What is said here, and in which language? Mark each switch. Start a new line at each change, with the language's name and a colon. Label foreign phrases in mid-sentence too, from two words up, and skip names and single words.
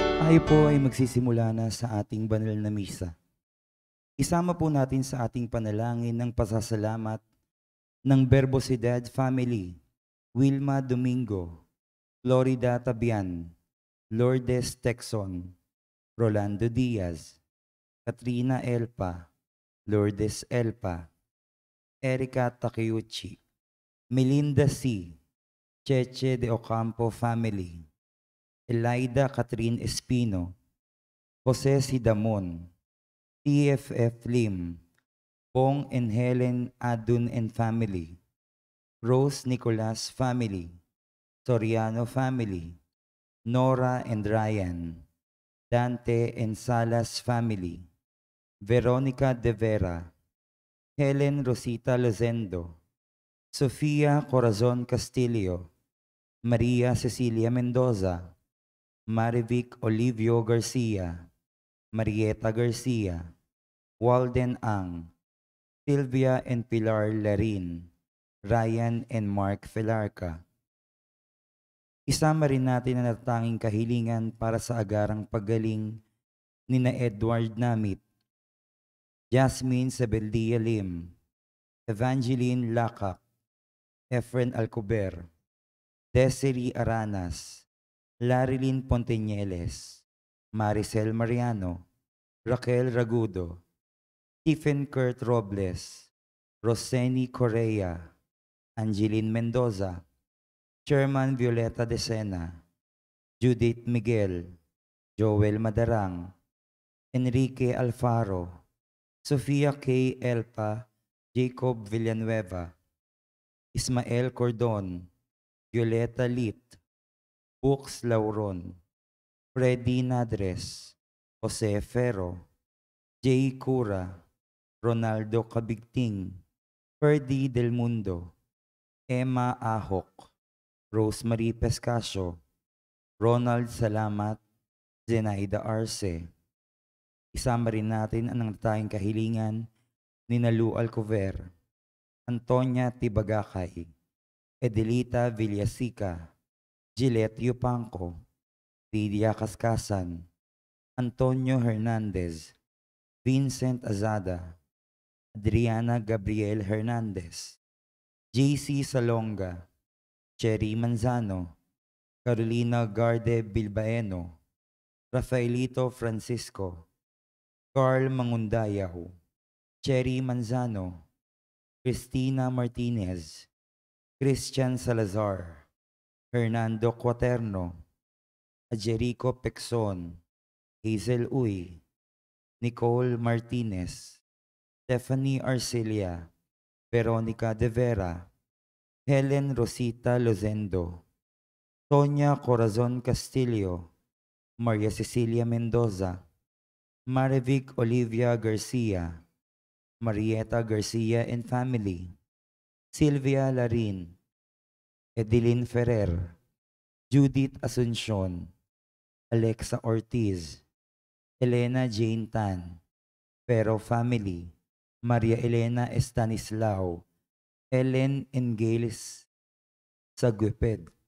Filipino: Tayo po ay magsisimula na sa ating banal na misa. Isama po natin sa ating panalangin ng pasasalamat ng Verbosidad Family, Wilma Domingo, Florida Tabian, Lourdes Texon, Rolando Diaz, Katrina Elpa, Lourdes Elpa, Erica Takeuchi, Melinda C., Cheche de Ocampo Family, Elaida Catherine Espino, Jose Sidamon, TFF Lim, Pong and Helen Adun and Family, Rose Nicolas Family, Soriano Family, Nora and Ryan, Dante and Salas Family, Veronica De Vera, Helen Rosita Lozendo, Sofia Corazon Castillo, Maria Cecilia Mendoza, Marivic Olivio Garcia, Marieta Garcia, Walden Ang, Sylvia and Pilar Larin, Ryan and Mark Felarca. Isama rin natin ang natatanging kahilingan para sa agarang paggaling ni na Edward Namit, Jasmine Sabeldia Lim, Evangeline Lacac, Efren Alcober, Desiree Aranas, Larilyn Ponteñeles, Maricel Mariano, Raquel Ragudo, Stephen Kurt Robles, Roseni Correa, Angeline Mendoza, Chairman Violeta Decena, Judith Miguel, Joel Madarang, Enrique Alfaro, Sofia K. Elpa, Jacob Villanueva, Ismael Cordon, Violeta Lit, Books Lauron, Freddy Nadres, Jose Ferro, Jay Cura, Ronaldo Cabigting, Ferdy Del Mundo, Emma Ahok, Rosemary Pescasio, Ronald Salamat, Zenaida Arce. Isama rin natin ang natatanging kahilingan ni Nalu Alcover, Antonia Tibagakay, Edelita Villasica, Gillette Yupanco, Lydia Cascasan, Antonio Hernandez, Vincent Azada, Adriana Gabriel Hernandez, JC Salonga, Cherry Manzano, Carolina Garde Bilbaeno, Rafaelito Francisco, Carl Mangundayaw, Cherry Manzano, Cristina Martinez, Christian Salazar, Hernando Quaterno, Ajerico Pexon, Hazel Uy, Nicole Martinez, Stephanie Arcelia, Veronica De Vera, Helen Rosita Lozendo, Tonya Corazon Castillo, Maria Cecilia Mendoza, Marivic Olivia Garcia, Marieta Garcia and Family, Sylvia Larin, Edeline Ferrer, Judith Asuncion, Alexa Ortiz, Elena Jane Tan, Pero Family, Maria Elena Estanislao, Ellen Engels Sagweped.